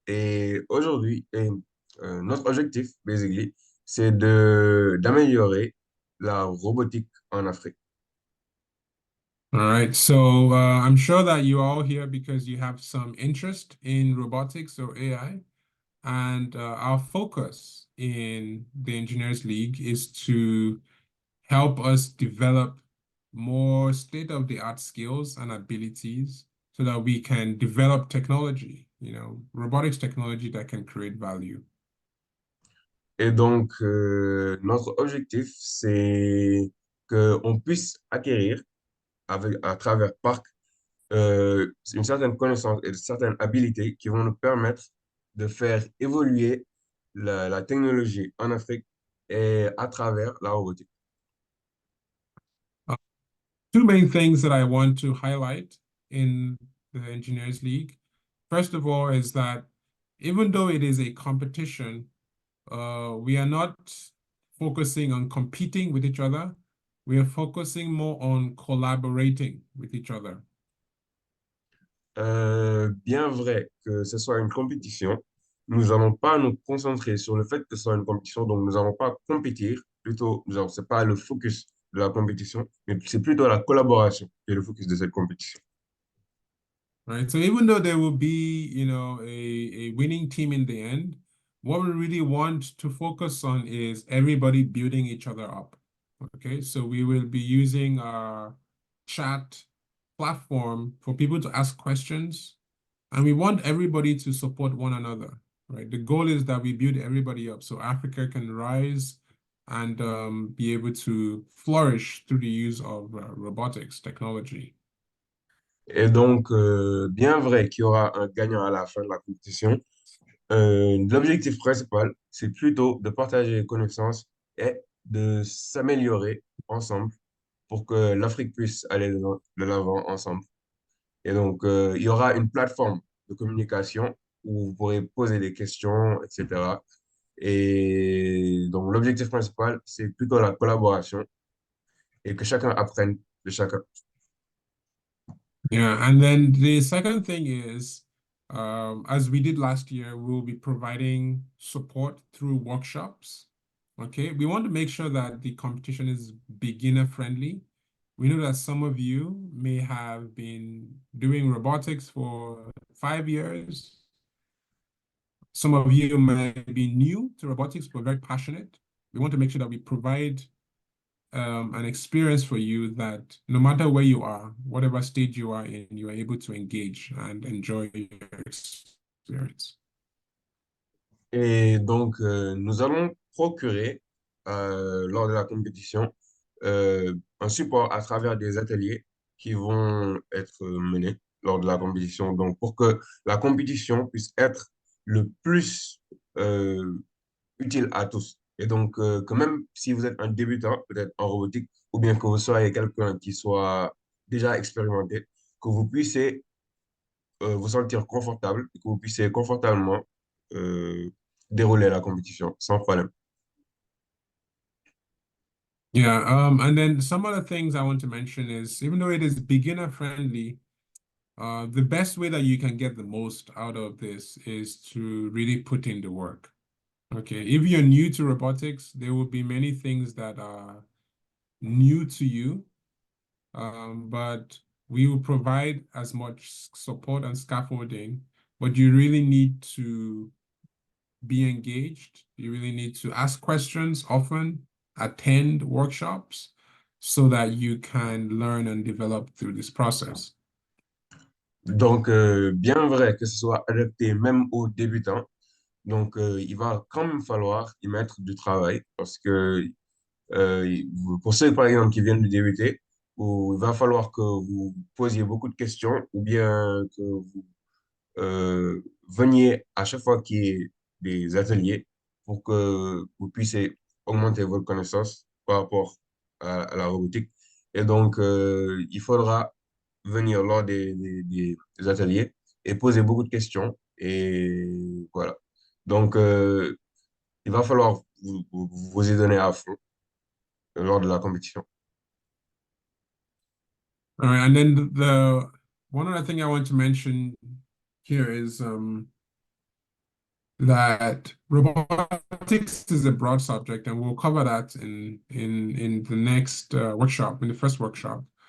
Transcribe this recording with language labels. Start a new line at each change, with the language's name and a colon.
French: Et aujourd'hui, notre objectif, basically, c'est d'améliorer la robotique en Afrique.
English: All right, so I'm sure that you are all here because you have some interest in robotics or AI. And our focus in the Engineers League is to help us develop more state-of-the-art skills and abilities so that we can develop technology, robotics technology that can create value.
French: Et donc, notre objectif, c'est qu'on puisse acquérir à travers Parc une certaine connaissance et certaines habilités qui vont nous permettre de faire évoluer la technologie en Afrique et à travers la robotique.
English: Two main things that I want to highlight in the Engineers League. First of all, is that even though it is a competition, we are not focusing on competing with each other. We are focusing more on collaborating with each other.
French: Bien vrai que ce soit une compétition, nous n'allons pas nous concentrer sur le fait que ce soit une compétition, donc nous n'allons pas compétir, plutôt, ce n'est pas le focus de la compétition, mais c'est plutôt la collaboration qui est le focus de cette compétition.
English: Right. So even though there will be, a winning team in the end, what we really want to focus on is everybody building each other up. Okay, so we will be using our chat platform for people to ask questions, and we want everybody to support one another, right? The goal is that we build everybody up so Africa can rise and be able to flourish through the use of robotics technology.
French: Et donc, bien vrai qu'il y aura un gagnant à la fin de la compétition, l'objectif principal, c'est plutôt de partager les connaissances et de s'améliorer ensemble pour que l'Afrique puisse aller de l'avant ensemble. Et donc, il y aura une plateforme de communication où vous pourrez poser des questions, etc. Et donc, l'objectif principal, c'est plutôt la collaboration et que chacun apprenne de chacun.
English: Yeah, and then the second thing is, as we did last year, we'll be providing support through workshops. Okay, we want to make sure that the competition is beginner friendly. We know that some of you may have been doing robotics for 5 years. Some of you may be new to robotics, but very passionate. We want to make sure that we provide an experience for you that no matter where you are, whatever stage you are in, you are able to engage and enjoy your experience.
French: Et donc, nous allons procurer, lors de la compétition, un support à travers des ateliers qui vont être menés lors de la compétition. Donc, pour que la compétition puisse être le plus utile à tous. Et donc, que même si vous êtes un débutant, peut-être en robotique, ou bien que vous soyez quelqu'un qui soit déjà expérimenté, que vous puissiez vous sentir confortable et que vous puissiez confortablement dérouler la compétition sans problème.
English: Yeah, and then some other things I want to mention is, even though it is beginner friendly, the best way that you can get the most out of this is to really put in the work. Okay, if you're new to robotics, there will be many things that are new to you, but we will provide as much support and scaffolding, but you really need to be engaged. You really need to ask questions often, attend workshops, so that you can learn and develop through this process.
French: Donc, bien vrai que ce soit adapté même aux débutants. Donc, il va quand même falloir y mettre du travail parce que pour ceux, par exemple, qui viennent de débuter, il va falloir que vous posiez beaucoup de questions ou bien que vous veniez à chaque fois qu'il y ait des ateliers pour que vous puissiez augmenter votre connaissance par rapport à la robotique. Et donc, il faudra venir lors des ateliers et poser beaucoup de questions. Et voilà. Donc, il va falloir vous y donner à fond lors de la compétition.
English: All right, and then the one other thing I want to mention here is that robotics is a broad subject, and we'll cover that in the next workshop, in the first workshop.